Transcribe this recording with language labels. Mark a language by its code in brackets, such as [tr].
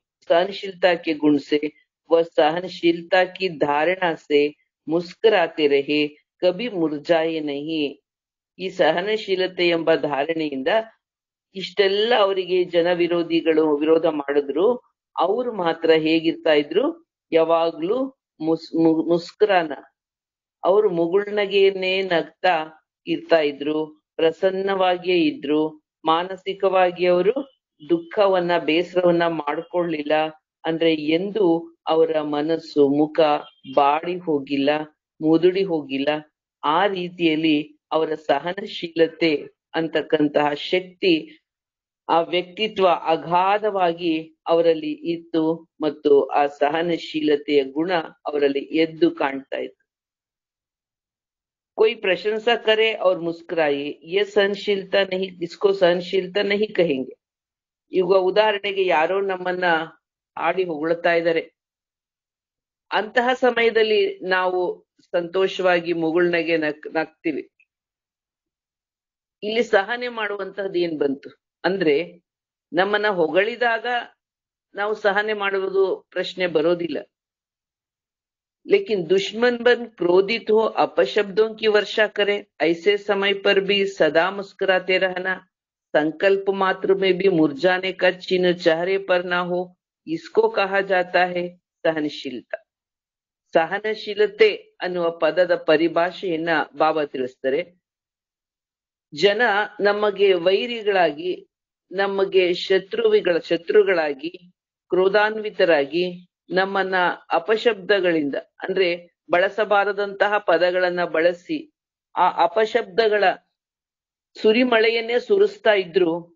[hi] सहनशीलता के गुण से व सहनशीलता की धारणा से मुस्कुराते रहे, कभी मुरझाए नहीं. [kn] ಈ ಸಹನಶೀಲತೆ ಎಂಬ ಧಾರಣೆಯಿಂದ ಇಷ್ಟೆಲ್ಲ ಅವರಿಗೆ ಜನ ವಿರೋಧಿಗಳು ವಿರೋಧ ಮಾಡಿದ್ರು, ಅವ್ರು ಮಾತ್ರ ಹೇಗಿರ್ತಾ ಇದ್ರು? ಯಾವಾಗ್ಲೂ ಮುಸ್ಕುರಾನ ಅವರು ಮುಗುಳ್ನಗೆಯನ್ನೇ ನಗ್ತಾ ಇರ್ತಾ ಇದ್ರು, ಪ್ರಸನ್ನವಾಗಿಯೇ ಇದ್ರು. ಮಾನಸಿಕವಾಗಿ ಅವರು ದುಃಖವನ್ನ ಬೇಸರವನ್ನ ಮಾಡ್ಕೊಳ್ಳಿಲ್ಲ. ಅಂದ್ರೆ ಎಂದು ಅವರ ಮನಸ್ಸು ಮುಖ ಬಾಡಿ ಹೋಗಿಲ್ಲ, ಮುದುಡಿ ಹೋಗಿಲ್ಲ. ಆ ರೀತಿಯಲ್ಲಿ ಅವರ ಸಹನಶೀಲತೆ ಅಂತಕ್ಕಂತಹ ಶಕ್ತಿ, ಆ ವ್ಯಕ್ತಿತ್ವ ಅಗಾಧವಾಗಿ ಅವರಲ್ಲಿ ಇತ್ತು ಮತ್ತು ಆ ಸಹನಶೀಲತೆಯ ಗುಣ ಅವರಲ್ಲಿ ಎದ್ದು ಕಾಣ್ತಾ ಇತ್ತು. [hi] कोई प्रशंसा करे और मुस्कुराए, ये सहनशीलता नहीं, इसको सहनशीलता नहीं कहेंगे. [kn] ಈಗ ಉದಾಹರಣೆಗೆ ಯಾರೋ ನಮ್ಮನ್ನ ಆಡಿ ಹೊಗಳ್ತಾ ಇದ್ದಾರೆ, ಅಂತಹ ಸಮಯದಲ್ಲಿ ನಾವು ಸಂತೋಷವಾಗಿ ಮುಗುಳ್ನಗೆ ನಗ್ತೀವಿ. ಇಲ್ಲಿ ಸಹನೆ ಮಾಡುವಂತಹದ್ದು ಏನ್ ಬಂತು ಅಂದ್ರೆ, ನಮ್ಮನ್ನ ಹೊಗಳಿದಾಗ ನಾವು ಸಹನೆ ಮಾಡುವುದು ಪ್ರಶ್ನೆ ಬರೋದಿಲ್ಲ. [hi] लेकिन दुश्मन बन क्रोधित हो अपशब्दों की वर्षा करे, ऐसे समय पर भी सदा मुस्कुराते रहना, संकल्प मात्र में भी मुरझाने का चिन्ह चेहरे पर ना हो, इसको कहा जाता है सहनशीलता. [kn] ಸಹನಶೀಲತೆ ಅನ್ನುವ ಪದದ ಪರಿಭಾಷೆಯನ್ನ ಬಾಬಾ ತಿಳಿಸ್ತಾರೆ. ಜನ ನಮಗೆ ವೈರಿಗಳಾಗಿ, ನಮಗೆ ಶತ್ರುಗಳಾಗಿ, ಕ್ರೋಧಾನ್ವಿತರಾಗಿ, ನಮ್ಮನ್ನ ಅಪಶಬ್ದಗಳಿಂದ ಅಂದ್ರೆ ಬಳಸಬಾರದಂತಹ ಪದಗಳನ್ನ ಬಳಸಿ ಆ ಅಪಶಬ್ದಗಳ ಸುರಿಮಳೆಯನ್ನೇ ಸುರಿಸ್ತಾ ಇದ್ರು.